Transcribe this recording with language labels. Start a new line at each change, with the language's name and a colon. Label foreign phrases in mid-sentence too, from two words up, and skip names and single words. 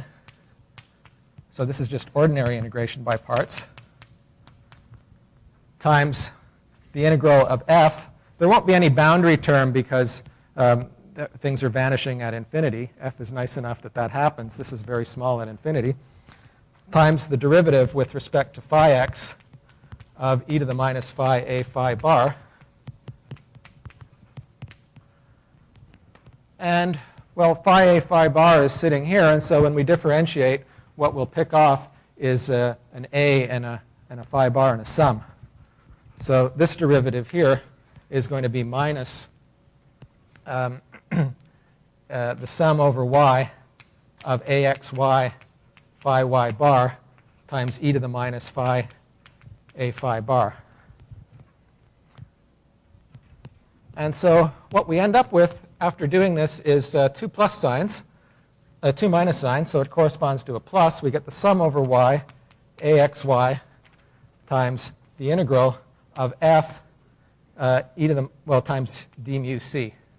English: So this is just ordinary integration by parts, times the integral of f. There won't be any boundary term because things are vanishing at infinity. F is nice enough that that happens. This is very small at infinity. Times the derivative with respect to phi x of e to the minus phi a phi bar. And, well, phi a phi bar is sitting here, and so when we differentiate, what we'll pick off is an a and a phi bar and a sum. So this derivative here is going to be minus the sum over y of axy phi y bar times e to the minus phi a phi bar. And so what we end up with after doing this is 2 plus signs, 2 minus signs, so it corresponds to a plus. We get the sum over y, axy, times the integral of f e to the, well, times d mu c.